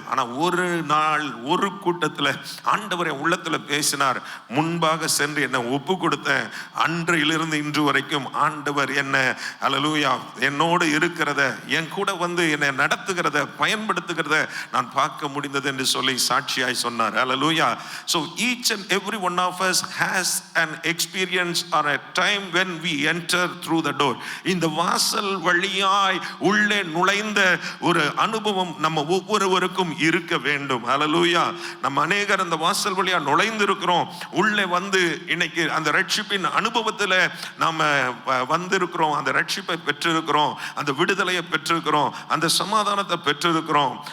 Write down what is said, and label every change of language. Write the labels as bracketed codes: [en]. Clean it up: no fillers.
[ta] ஆனால் ஒரு நாள் ஒரு கூட்டத்தில் ஆண்டவர் என் உள்ளத்தில் பேசினார், முன்பாக சென்று என்னை ஒப்பு கொடுத்தேன். அன்றையிலிருந்து இன்று வரைக்கும் ஆண்டவர் என்ன அல்லேலூயா என்னோடு இருக்கிறத என் கூட வந்து என்னை நடத்துகிறத பயன்படுத்துகிறத நான் பார்க்க முடிந்தது என்று சொல்லி சாட்சியாய் சொன்னார். [en] Hallelujah. So each and every one of us has an experience or a time when we enter through the door. [ta] இந்த வாசல் வழியாய் உள்ளே நுழைந்த ஒரு அனுபவம் நம்ம ஒவ்வொருவருக்கும் இருக்க வேண்டும். Hallelujah. நம்ம அநேகர் அந்த வாசல் வழியா நுழைந்து இருக்கிறோம். உள்ளே வந்து இன்னைக்கு அந்த ரட்சிப்பின் அனுபவத்தில் நாம வந்திருக்கிறோம். அந்த ரட்சிப்பை பெற்றிருக்கிறோம், அந்த விடுதலையை பெற்றிருக்கிறோம், அந்த சமாதானத்தை பெற்றிருக்கிறோம்.